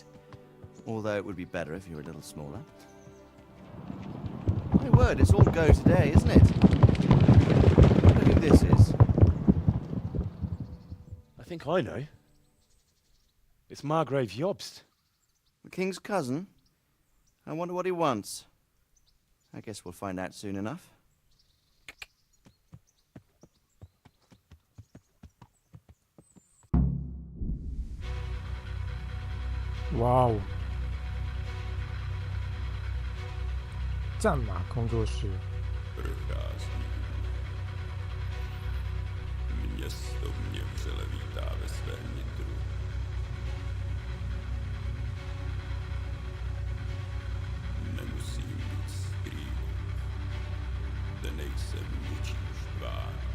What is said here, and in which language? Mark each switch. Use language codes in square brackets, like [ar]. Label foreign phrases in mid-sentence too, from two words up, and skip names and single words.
[en] Although it would be better if you were a little smaller. My word, it's all go today, isn't it? I wonder who this is. I think I know. It's Margrave Jobst. The king's cousin? I wonder what he wants. I guess we'll find out soon enough. [zh] 哇哦！战马工作室。 [cs] Město mě vřele vítá ve svém nitru. Nemusím nic skrývat. Zde nejsem ničím štván.